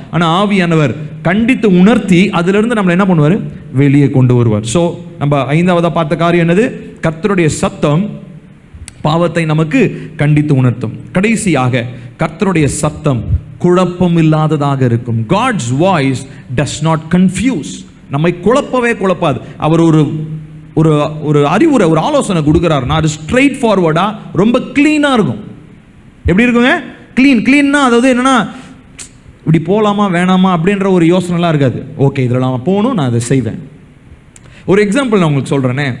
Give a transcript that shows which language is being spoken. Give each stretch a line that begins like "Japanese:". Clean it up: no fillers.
Tamil: ஆனால் ஆவியானவர் கண்டித்து உணர்த்தி அதிலிருந்து நம்மளை என்ன பண்ணுவார்? வெளியே கொண்டு வருவார். ஸோ நம்ம 5ஆவதாக பார்த்த காரியம் என்னது? கர்த்தருடைய சத்தம் பாவத்தை நமக்கு கண்டித்து உணர்த்தும். கடைசியாக கர்த்தருடைய சத்தம் குழப்பம் இல்லாததாக இருக்கும்.
English: God's voice does not confuse.
Tamil: நம்மை குழப்பவே குழப்பாது. அவர் ஒரு ஒரு ஒரு அறிவுரை, ஒரு ஆலோசனை கொடுக்குறாருன்னா அது ஸ்ட்ரெயிட் ஃபார்வர்டா ரொம்ப கிளீனாக இருக்கும். எப்படி இருக்குங்க? கிளீன்னா அதாவது என்னன்னா, இப்படி போகலாமா வேணாமா அப்படின்ற ஒரு யோசனைலாம் இருக்காது. ஓகே, இதில் நான் போகணும், நான் அதை செய்வேன். ஒரு எக்ஸாம்பிள் நான் உங்களுக்கு சொல்கிறேனே.